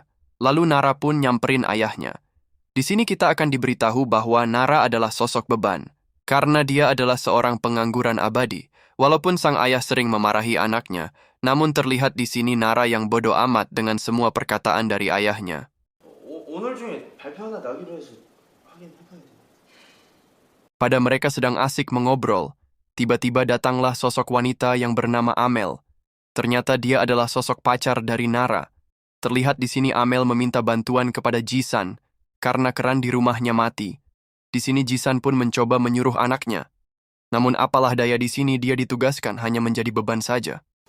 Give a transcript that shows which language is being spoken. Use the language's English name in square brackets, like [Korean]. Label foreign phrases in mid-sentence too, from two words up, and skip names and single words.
[Indonesian] Lalu Nara pun nyamperin ayahnya. Di sini kita akan diberitahu bahwa Nara adalah sosok beban, karena dia adalah seorang pengangguran abadi. Walaupun sang ayah sering memarahi anaknya, namun terlihat di sini Nara yang bodoh amat dengan semua perkataan dari ayahnya. [Korean] 오늘 중에 발표 하나 나기로 해서 확인해봐야지. [Indonesian] Pada mereka sedang asik mengobrol, tiba-tiba datanglah sosok wanita yang bernama Amel. Ternyata dia adalah sosok pacar dari Nara. Terlihat di sini Amel meminta bantuan kepada Jisan, karena keran di rumahnya mati. Di sini Jisan pun mencoba menyuruh anaknya. Namun apalah daya di sini dia ditugaskan hanya menjadi beban saja.